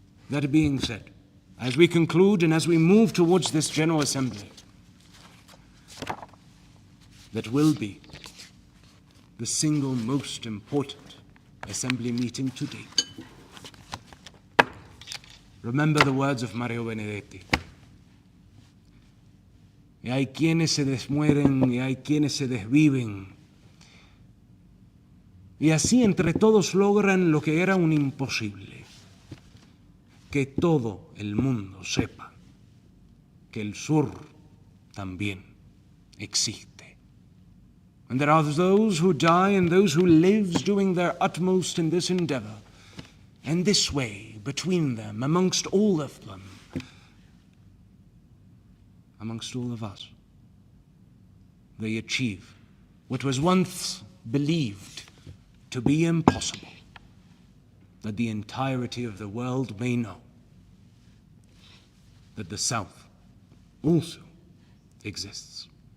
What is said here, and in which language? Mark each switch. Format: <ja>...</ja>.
<en>That being said, as we conclude and as we move towards this General Assembly, that will be the single most important assembly meeting to date, remember the words of Mario Benedetti.</en> <es>Y hay quienes se desmueren y hay quienes se desviven. Y así entre todos logran lo que era un imposible, que todo el mundo sepa que el sur también existe.</es> <en>And there are those who die and those who live doing their utmost in this endeavor. And this way, between them, amongst all of them, amongst all of us, they achieve what was once believed to be impossible, that the entirety of the world may know that the South also exists.</en>